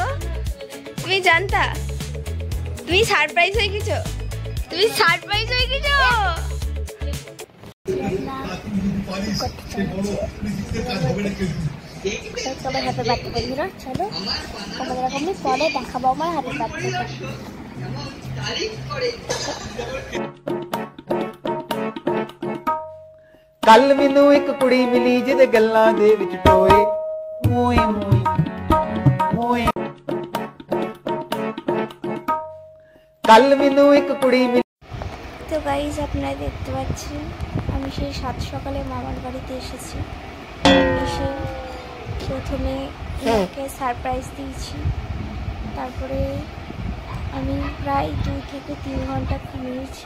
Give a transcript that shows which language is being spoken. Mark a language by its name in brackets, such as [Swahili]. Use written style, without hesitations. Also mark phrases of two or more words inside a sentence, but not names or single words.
[Bangla] তুমি জানতা? তুমি সারপ্রাইজ হয়ে গেছো? তুমি সারপ্রাইজ হয়ে গেছো? তোমার হাতে বাড়তে পারি না, চলো তোমাদের এরকমই পরে দেখাবো আমার হাতে বাড়তে। [Punjabi] ਕੱਲ ਮੈਨੂੰ ਇੱਕ ਕੁੜੀ ਮਿਲੀ ਜਿਹਦੇ ਗੱਲਾਂ ਦੇ ਵਿੱਚ ਟੋਏ ਮੋਏ ਮੋਏ ਮੋਏ ਕੱਲ ਮੈਨੂੰ ਇੱਕ ਕੁੜੀ ਮਿਲੀ। [Bangla] তো গাইজ আপনারা দেখতে পাচ্ছেন আমি সেই 7 সকালে মামার বাড়িতে এসেছি। এসে প্রথমে ওকে সারপ্রাইজ দিয়েছি, তারপরে আমি প্রায় 2 থেকে 3 ঘন্টা ঘুমিয়েছি।